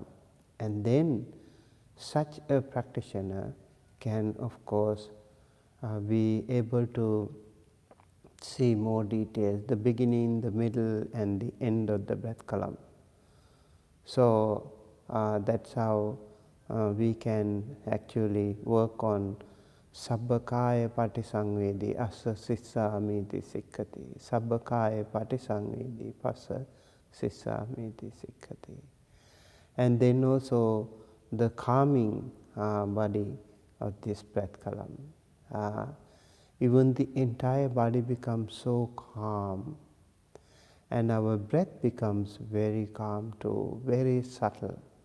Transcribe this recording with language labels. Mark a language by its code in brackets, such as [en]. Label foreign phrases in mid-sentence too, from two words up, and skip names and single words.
[en] And then such a practitioner can of course be able to see more details, the beginning, the middle and the end of the breath column. So that's how we can actually work on [pi] Sabbakaya patisangvedi asa sissamiti sikkati. Sabbakaya patisangvedi passa sissamiti sikkati. [en] And then also the calming body of this breath column. Even the entire body becomes so calm, and our breath becomes very calm too, very subtle.